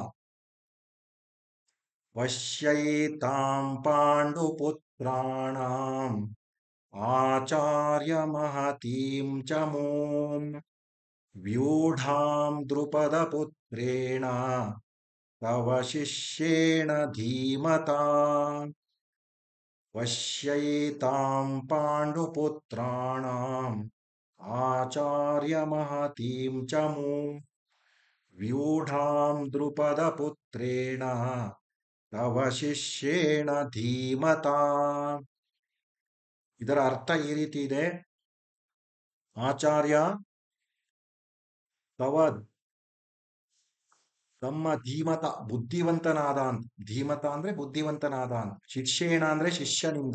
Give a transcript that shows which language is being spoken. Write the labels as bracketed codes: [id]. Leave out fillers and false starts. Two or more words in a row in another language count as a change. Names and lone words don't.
[sa] ಪಶ್ಯೈತಾಂ ಪಾಂಡುಪುತ್ರಾಣಾಂ ಆಚಾರ್ಯ ಮಹತೀಂ ಚಮೂಂ ವ್ಯೂಢಾಂ ದ್ರುಪದ ಪುತ್ರೇಣ ತವ ಶಿಷ್ಯೇಣ ಧೀಮತಾ. ಪಶ್ಯೈತಾಂ ಪಾಂಡುಪುತ್ರಾಣಾಂ ಆಚಾರ್ಯ ಮಹತೀಂ ಚಮೂಂ ವ್ಯೂಢಾಂ ದ್ರುಪದ ಪುತ್ರೇಣ ತವ ಶಿಷ್ಯೇಣ ಧೀಮತಾ. [kn] ಇದರ ಅರ್ಥ ಈ ರೀತಿ ಇದೆ. ಆಚಾರ್ಯ ತಮ್ಮ ಧೀಮತ ಬುದ್ಧಿವಂತನಾದ ಅಂತ. ಧೀಮತ ಅಂದ್ರೆ ಬುದ್ಧಿವಂತನಾದ ಅಂತ. ಶಿಷ್ಯೇಣ ಅಂದ್ರೆ ಶಿಷ್ಯನಿಂದ.